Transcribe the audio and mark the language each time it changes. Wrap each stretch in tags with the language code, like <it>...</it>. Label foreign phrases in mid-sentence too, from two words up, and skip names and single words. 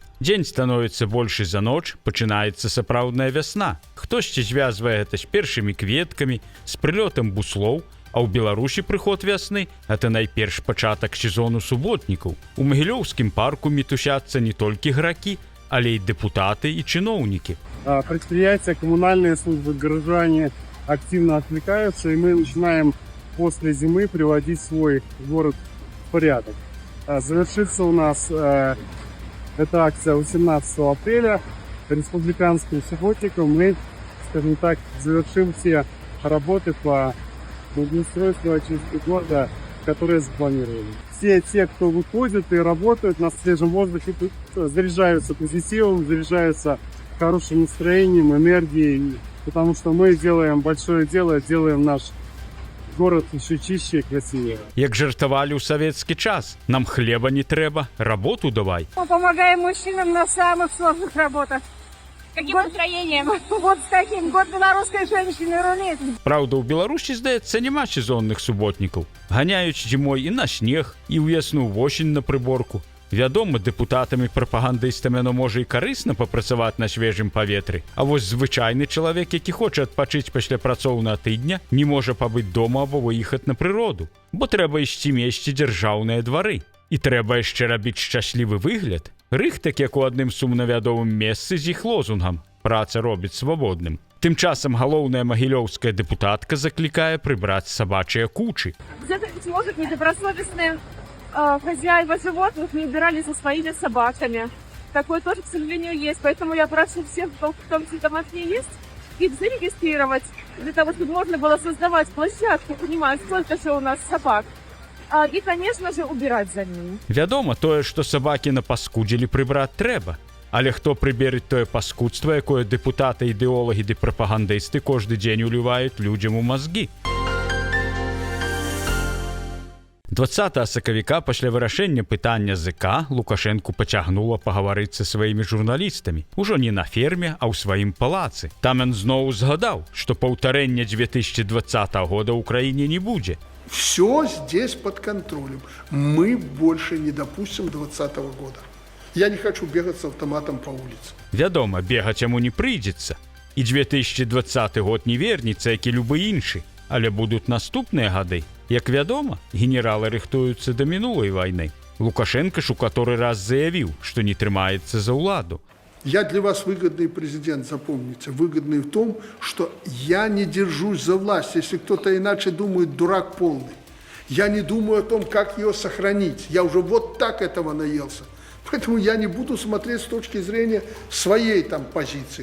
<be>Дзень становіцца большы за ноч, пачынаецца сапраўдная вясна. Хтосьці звязвае гэта з першымі кветкамі, з прылётам буслоў, а ў Беларусі прыход вясны – гэта найперш пачатак сезону суботнікаў. У Магілёўскім парку мітусяцца не толькі гракі, але і дэпутаты і чыноўнікі.</be> <ru>Предприятия, коммунальные службы, горожане активно отвлекаются, и мы начинаем после зимы приводить свой город в порядок. Завершится у нас эта акция 18 апреля. Республиканским субботником мы, скажем так, завершим все работы по благоустройству очистки города, которые запланировали. Все те, кто выходит и работают на свежем воздухе, заряжаются позитивом, заряжаются хорошим настроением, энергией, потому что мы делаем большое дело, делаем наш город еще чище и красивее.</ru> <be>Як жартавалі ў савецкі час, нам хлеба не трэба, работу давай.</be> <ru>Мы помогаем мужчинам на самых сложных работах. Каким настроением? Вот с таким. Год белорусской женщины рулит.</ru> <be>Праўда, у Беларусі, здаецца, няма сезонных суботнікаў. Ганяюць зімой і на снег, і ў ясную восень на прыборку. Вядома, дэпутатамі, прапагандыстамі оно можа і карысна папрацаваць на свежым паветры. А вось звычайны чалавек, які хоча адпачыць пасля працоўнага тыдня, не можа пабыць дома або выехаць на прыроду. Бо трэба ісці месці дзяржаўныя двары. І трэба яшчэ рабіць шчаслівы выгляд. Рыхтак, як у адным сумнавядомым месцы з іх лозунгам «Праца робіць свабодным». Тым часам галоўная магілёўская дэпутатка заклікае прыбраць сабачыя кучы.</be> <ru>Где-то, быть может, недобросовестные хозяева животных не убирали со своими собаками. Такое тоже, к сожалению, есть. Поэтому я прошу всех, кто в том числе домашние есть, их зарегистрировать, для того, чтобы можно было создавать площадку, понимать, сколько же у нас собак. И, конечно же, убирать за ними.</ru> <be>Вядома, тое, што сабакі напаскудзілі, прыбраць трэба. Але хто прыберыць тое паскудства, якое дэпутаты, ідэолагі ды прапагандысты кожны дзень уліваюць людзям у мазгі? 20 сакавіка пасля вырашэння пытання ЗК Лукашенку пацягнула пагаварыць са сваімі журналістамі. Ужо не на ферме, а ў сваім палацы. Там ён зноў згадаў, што паўтарэння 2020 года ў краіне не будзе.</be> <ru>Все здесь под контролем. Мы больше не допустим 2020 года. Я не хочу бегать с автоматом по улице.</ru> <be>Вядома, бегаць яму не прыйдзецца. І 2020 год не вернецца, як і любы іншы. Але будуць наступныя гады. Як вядома, генералы рыхтуюцца да мінулай вайны. Лукашенко ж у каторы раз заявіў, што не трымаецца за ўладу.</be> <ru>Я для вас выгодный президент, запомните. Выгодный в том, что я не держусь за власть. Если кто-то иначе думает, дурак полный. Я не думаю о том, как ее сохранить. Я уже вот так этого наелся. Поэтому я не буду смотреть с точки зрения своей там позиции.</ru>